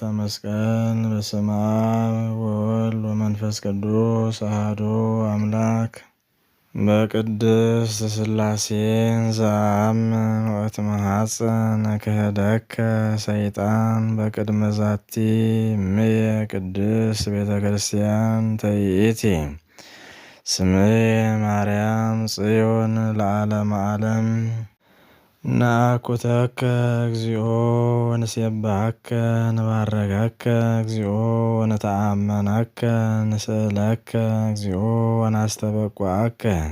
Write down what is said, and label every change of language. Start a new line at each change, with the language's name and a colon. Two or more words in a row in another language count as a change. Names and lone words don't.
Geez: መስቀል። በስመ አብ ወወልድ ወመንፈስ ቅዱስ አሐዱ አምላክ። በቅድስት ሥላሴ ዘአምን ወእትመሐፀን ክህደከ ሰይጣን በቅድመ ዛቲ እምየ ቅድስት ቤተ ክርስቲያን ተይእቲ ስምየ ማርያም ጽዮን ለዓለመ ዓለም። ናኩተከ እግዚኦ ወንሴብሐከ ንባረከከ እግዚኦ ወነተአመነከ ንስእለከ እግዚኦ ወናስተበቁዐከ